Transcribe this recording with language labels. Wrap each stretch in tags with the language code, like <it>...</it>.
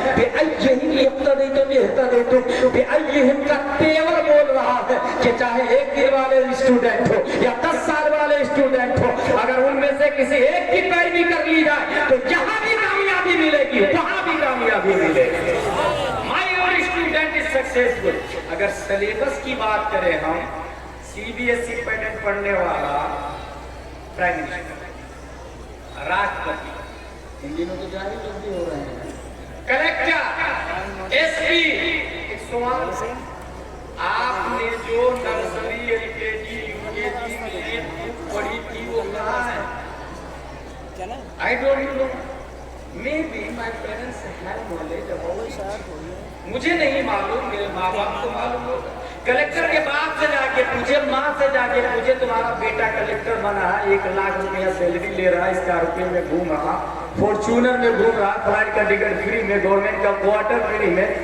<ar>بیعجہم اقتدیتم اہتدیتم.</ar> <ur>بیعجہم کا تیور بول رہا ہے کہ چاہے 1 دن والے اسٹوڈنٹ ہو یا 10 سال والے اسٹوڈنٹ ہو, اگر ان میں سے کسی ایک کی پیروی کر لی جائے تو جہاں بھی کامیابی ملے گی وہاں بھی کامیابی ملے گی.</ur> <en>My own student is successful.</en> <ur>اگر سلیبس کی بات کریں ہم, CBSE پیٹرن پڑھنے والا پرائم منسٹر, راشٹرپتی, ان دنوں تو جاری جلدی ہو رہے ہیں, کلیکٹر, SP. ایک سوال, آپ نے جو نرسری LKG UKG میں پڑھی تھی وہ کہاں ہے؟</ur> <en>I don't know. Maybe my parents have knowledge about it.</en> <ur>مجھے نہیں معلوم, میرے ماں باپ کو معلوم ہوگا. کلیکٹر کے باپ سے جا کے پوچھے, ماں سے جا کے پوچھے تمہارا بیٹا کلیکٹر بنا ہے, 1 لاکھ روپیہ سیلری لے رہا ہے, اسکارپیو میں گھوم رہا, فارچونر میں گھوم رہا, فلائٹ کا ٹکٹ فری میں, گورنمنٹ کا کوارٹر فری میں.</ur>